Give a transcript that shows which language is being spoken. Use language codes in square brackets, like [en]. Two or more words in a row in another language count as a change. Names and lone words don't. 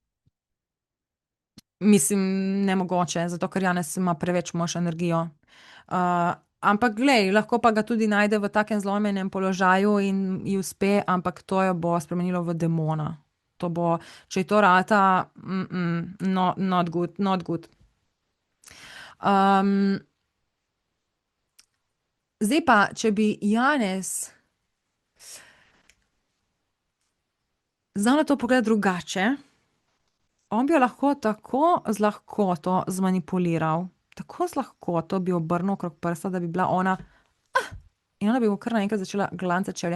[sl] Mislim, nemogoče, zato ker Janez ima preveč močno energijo. Ampak glej, lahko pa ga tudi najde v takem zlomljenem položaju in ji uspe, ampak to jo bo spremenilo v demona. To bo, če ji to rata, [en] not good, not good. [sl] Zdaj pa, če bi Janez znal na to pogledati drugače, on bi jo lahko tako z lahkoto zmanipuliral, tako z lahkoto bi obrnil okrog prsta, da bi bila ona, in ona bi mu kar naenkrat začela glancati čevlje.